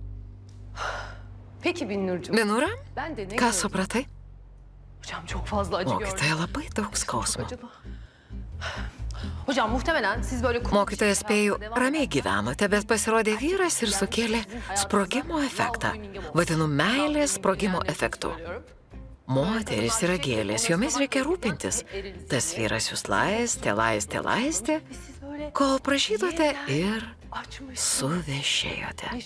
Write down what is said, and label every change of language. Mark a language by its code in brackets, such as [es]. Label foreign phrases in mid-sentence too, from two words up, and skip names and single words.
[tr] Peki Binnurcuğum. Binura, Ben de ne [lt] ką [tr] gördüm? [lt] supratai? [tr] Hocam çok fazla acı gördüm. [lt] Mokytoja labai daug skausmo. [tr] Acaba? Hocam muhtemelen siz böyle... [lt] Mokytoja spėju, ramiai gyvenote, bet pasirodė vyras ir sukėlė sprogimo efektą. Vadinu meilės sprogimo efektu. Moteris yra gėlės, jomis reikia rūpintis. Tas vyras jūs laistė, kol prašydote ir suvešėjote.